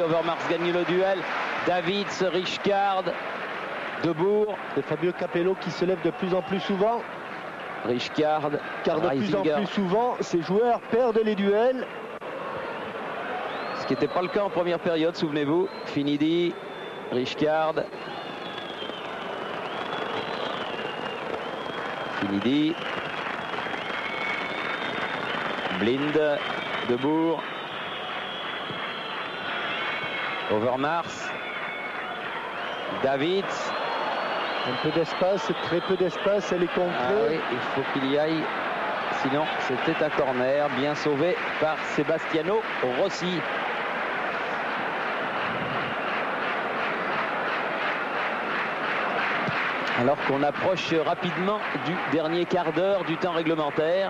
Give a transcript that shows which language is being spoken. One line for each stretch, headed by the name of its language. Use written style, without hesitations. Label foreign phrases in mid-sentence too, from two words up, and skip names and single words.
French: Overmars gagne le duel. Davids, Rijkaard, Debourg. De Fabio Capello qui se lève de plus en plus souvent. Rijkaard, car de plus en plus souvent, ces joueurs perdent les duels. Ce qui n'était pas le cas en première période, souvenez-vous. Finidi, Rijkaard. Finidi. Blind, Debourg. Overmars. Davids. Un peu d'espace, très peu d'espace, elle est contrée. Ah oui, il faut qu'il y aille. Sinon, c'était un corner bien sauvé par Sebastiano Rossi. Alors qu'on approche rapidement du dernier quart d'heure du temps réglementaire.